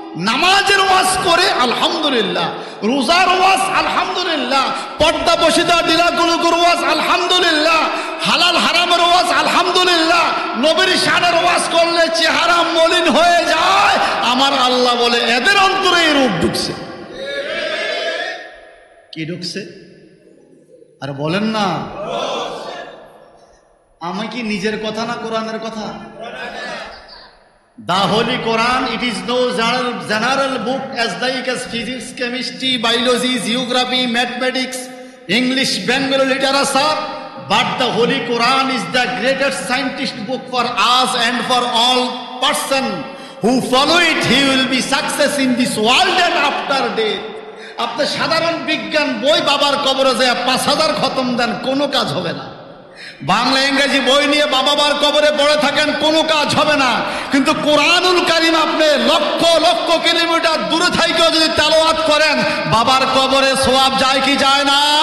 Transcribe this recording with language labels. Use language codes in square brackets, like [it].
[bn] নামাজের ওয়াজ করে আলহামদুলিল্লাহ, রোজার ওয়াজ আলহামদুলিল্লাহ, পর্দা বসিদা ডিলাগুলোর ওয়াজ আলহামদুলিল্লাহ, হালাল হারামের ওয়াজ আলহামদুলিল্লাহ, নবীর শানের ওয়াজ করলে চেহারা মলিন হয়ে যায়। আমার আল্লাহ বলে এদের অন্তরে এই রোগ ঢুকছে। কি ঢুকছে? আর বলেন না, আমি কি নিজের কথা না কোরআনের কথা? [en] The Holy Quran, it is no general book as like as physics, chemistry, biology, geography, mathematics, English, Bengali literature, but the Holy Quran is the greatest scientist book for us and for all person who follow it. He will be success in this world and after death. [bn] আপনি সাধারণ বিজ্ঞান বই বাবার কবরে যায় ৫,০০০ খতম দেন, কোনো কাজ হবে না। বাংলা ইংরেজি বই নিয়ে বাবার কবরে পড়ে থাকেন, কোনো কাজ হবে না। কিন্তু কোরআনুল কারীম আপনি লক্ষ লক্ষ কিলোমিটার দূরে থেকেও যদি তেলাওয়াত করেন, বাবার কবরে সওয়াব যায় কি যায় না?